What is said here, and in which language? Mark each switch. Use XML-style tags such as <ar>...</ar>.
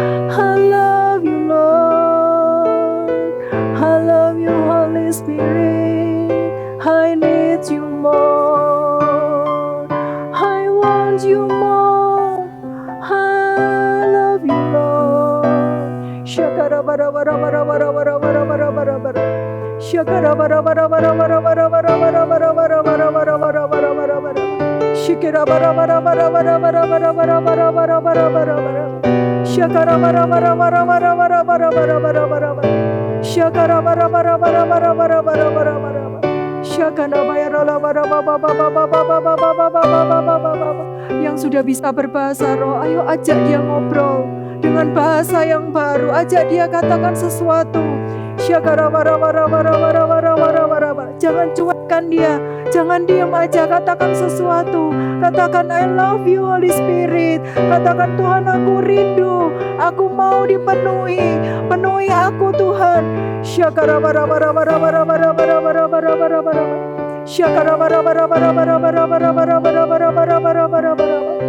<en>I love you Lord, I love you Holy Spirit, I need you more, I want you more, I love you Lord. Shakara bara bara bara bara bara bara bara bara bara. Shakara bara bara bara bara bara bara bara bara bara bara bara bara bara bara bara. Shakara bara bara bara bara bara bara bara bara bara bara bara bara. Shakara bara bara bara bara bara bara bara bara bara bara. Shakara bara bara bara bara bara bara bara bara. Shakana bayara la bara ba ba ba ba ba ba ba ba ba ba ba ba ba.</en> <id>Yang sudah bisa berbahasa roh, ayo ajak dia ngobrol dengan bahasa yang baru, ajak dia katakan sesuatu. Shakara bara bara bara bara bara bara bara bara. Jangan cuekkan dia, jangan diam aja, katakan sesuatu. Katakan</id> <en>I love you Holy Spirit.</en> <id>Katakan Tuhan aku rindu, aku mau dipenuhi, penuhi aku Tuhan. Shakara bara bara bara bara bara bara bara bara bara bara. Shakara bara bara bara bara bara bara bara bara bara bara bara bara bara.</id>